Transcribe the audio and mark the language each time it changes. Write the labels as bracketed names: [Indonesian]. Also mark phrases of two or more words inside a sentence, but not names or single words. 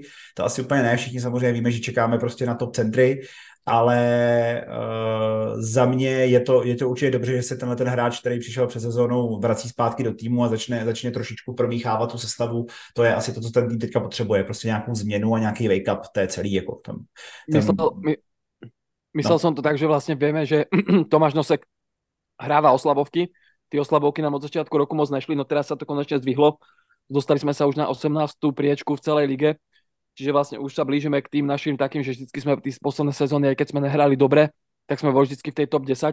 [Czech] To asi úplně ne, všichni samozřejmě víme, že čekáme prostě na top centry, ale za mě je to určitě dobře, že se ten hráč, který přišel před sezónou, vrací zpátky do týmu a začne trošičku promíchávat tu sestavu. To je asi to, co ten tým teďka potřebuje, prostě nějakou změnu a nějaký wake-up, to je celý. Jako [Slovak] Myslel som to tak, že vlastne vieme, že Tomáš Nosek hráva oslabovky. Tie oslabovky nám od začiatku roku moc nešli, no teraz sa to konečne zdvihlo. Dostali sme sa už na 18. priečku v celej lige, čiže vlastne už sa blížime k tým našim takým, že vždycky sme v posledné sezóny, aj keď sme nehrali dobre, tak sme boli vždycky v tej top 10.